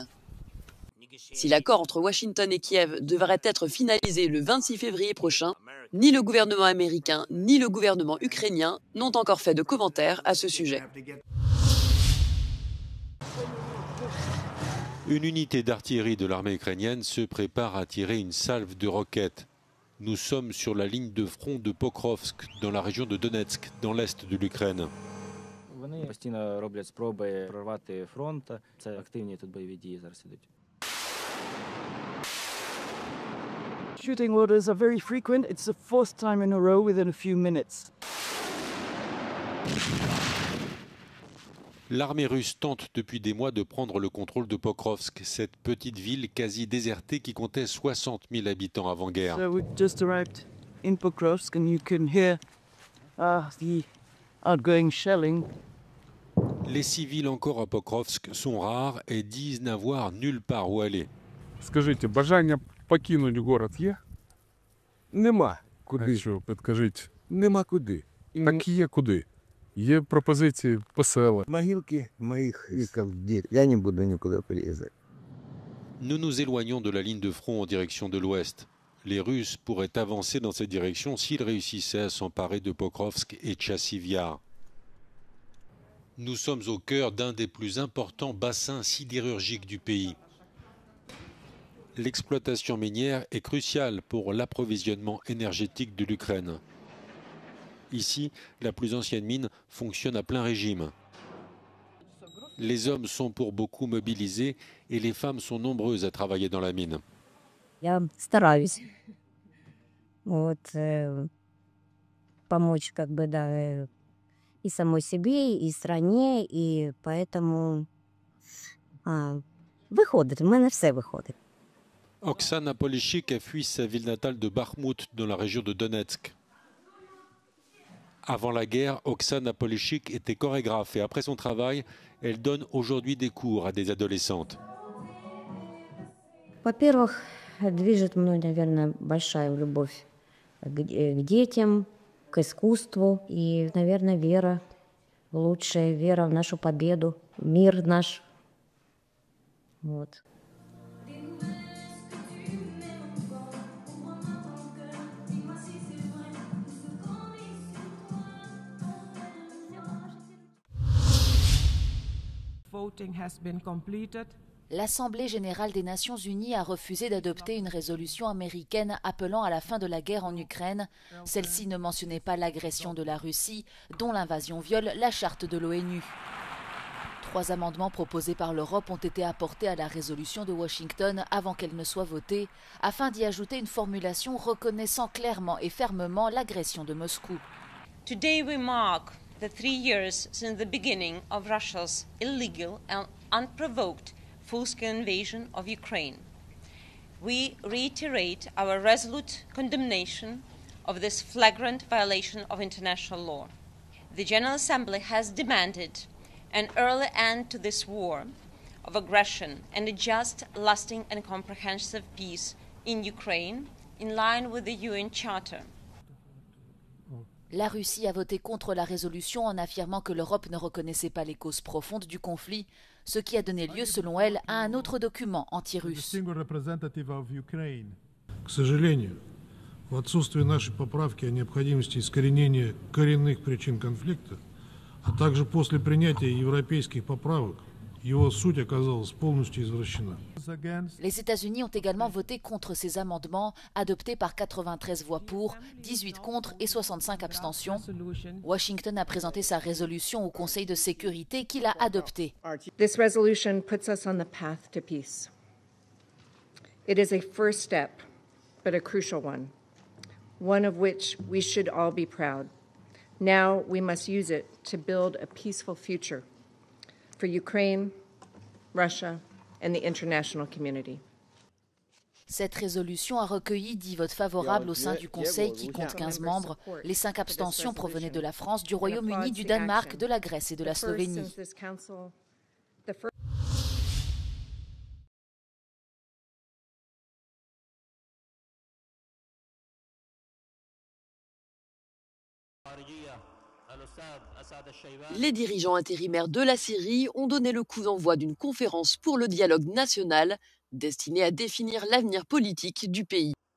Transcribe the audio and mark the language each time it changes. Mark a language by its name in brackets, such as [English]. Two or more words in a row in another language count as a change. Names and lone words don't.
[French] Si l'accord entre Washington et Kiev devrait être finalisé le 26 février prochain, ni le gouvernement américain ni le gouvernement ukrainien n'ont encore fait de commentaires à ce sujet. Une unité d'artillerie de l'armée ukrainienne se prépare à tirer une salve de roquettes. Nous sommes sur la ligne de front de Pokrovsk, dans la région de Donetsk, dans l'est de l'Ukraine. [English] Shooting orders are very frequent. It's the fourth time in a row within a few minutes. [French] L'armée russe tente depuis des mois de prendre le contrôle de Pokrovsk, cette petite ville quasi désertée qui comptait 60 000 habitants avant-guerre. [English] So we just arrived in Pokrovsk and you can hear the outgoing shelling. [French] Les civils encore à Pokrovsk sont rares et disent n'avoir nulle part où aller. [Russian] Скажите, бажання покинуть город є? [Ukrainian] Нема. Куди? А що, підкажіть? Нема куди. Так є куди. Є пропозиції по селах. [Russian] Могилки моих веков, я не буду никуда переезжать. [French] Nous nous éloignons de la ligne de front en direction de l'ouest. Les Russes pourraient avancer dans cette direction s'ils réussissaient à s'emparer de Pokrovsk et Chassiv Yar. Nous sommes au cœur d'un des plus importants bassins sidérurgiques du pays. L'exploitation minière est cruciale pour l'approvisionnement énergétique de l'Ukraine. Ici, la plus ancienne mine fonctionne à plein régime. Les hommes sont pour beaucoup mobilisés et les femmes sont nombreuses à travailler dans la mine. [Russian] Я стараюсь помочь и самой себе, и стране, и поэтому выходит, [Ukrainian] у мене все виходить. [French] Oksana Polishchik a fui sa ville natale de Bakhmout dans la région de Donetsk. Avant la guerre, Oksana Polishchik était chorégraphe et après son travail, elle donne aujourd'hui des cours à des adolescentes. [Russian] Во-первых, движет мной, наверное, большая любовь к детям, к искусству и, наверное, вера, лучшая вера в нашу победу, мир наш. Вот. [French] L'Assemblée générale des Nations unies a refusé d'adopter une résolution américaine appelant à la fin de la guerre en Ukraine. Celle-ci ne mentionnait pas l'agression de la Russie, dont l'invasion viole la charte de l'ONU. 3 amendements proposés par l'Europe ont été apportés à la résolution de Washington avant qu'elle ne soit votée, afin d'y ajouter une formulation reconnaissant clairement et fermement l'agression de Moscou. [English] Today we mark the 3 years since the beginning of Russia's illegal and unprovoked full-scale invasion of Ukraine. We reiterate our resolute condemnation of this flagrant violation of international law. The General Assembly has demanded an early end to this war of aggression and a just, lasting and comprehensive peace in Ukraine, in line with the UN Charter. [French] La Russie a voté contre la résolution en affirmant que l'Europe ne reconnaissait pas les causes profondes du conflit, ce qui a donné lieu, selon elle, à un autre document anti-russe. [Russian] К сожалению, в отсутствие нашей поправки о необходимости искоренения коренных причин конфликта, а также после принятия европейских поправок, его суть оказалась полностью извращена. [French] Les États-Unis ont également voté contre ces amendements, adoptés par 93 voix pour, 18 contre et 65 abstentions. Washington a présenté sa résolution au Conseil de sécurité qui l'a adoptée. [English] This resolution puts us on the path to peace. It is a first step, but a crucial one of which we should all be proud. Now we must use it to build a peaceful future for Ukraine, Russia, and the international community. [French] Cette résolution a recueilli 10 votes favorables au sein du Conseil qui compte 15 membres. Les 5 abstentions provenaient de la France, du Royaume-Uni, du Danemark, de la Grèce et de la Slovénie. Les dirigeants intérimaires de la Syrie ont donné le coup d'envoi d'une conférence pour le dialogue national destinée à définir l'avenir politique du pays.